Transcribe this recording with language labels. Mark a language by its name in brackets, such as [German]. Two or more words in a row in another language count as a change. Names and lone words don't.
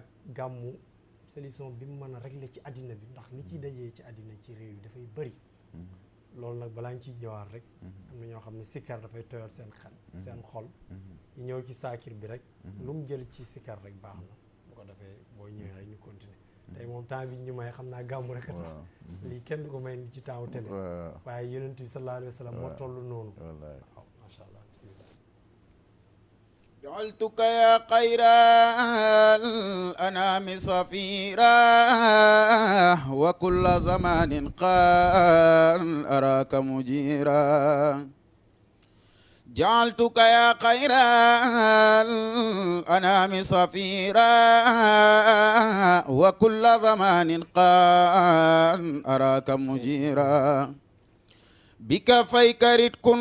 [Wolof] gàmmu solution bi mu mën a régler ci àddina bi ndax li ciy dajee ci àddina ci réew yi dafay bëri loolu nag balaa ñu ciy ñëwaat rek am na ñoo xam ne sikkar dafay tooyal seen xel seen xol ñu ñëw ci saakir bi rek lu mu jël ci sikkar rek baax na bu ko defee boo ñëwee rek ñu continuer tey moom temps bi ñu may xam naa gàmmu rek a tax lii kenn du ko may ni ci temps télé waaye yonent bi [Arabic] صلى الله عليه وسلم [Wolof] moo toll noonu waaw [Arabic] ما شاء الله بسم الله جعلتك يا خير الأنام صفيرا وكل زمان قال أراك مجيرا جعلتك يا خير الأنام صفيرا وكل زمان قال أراك مجيرا بكفيك رتك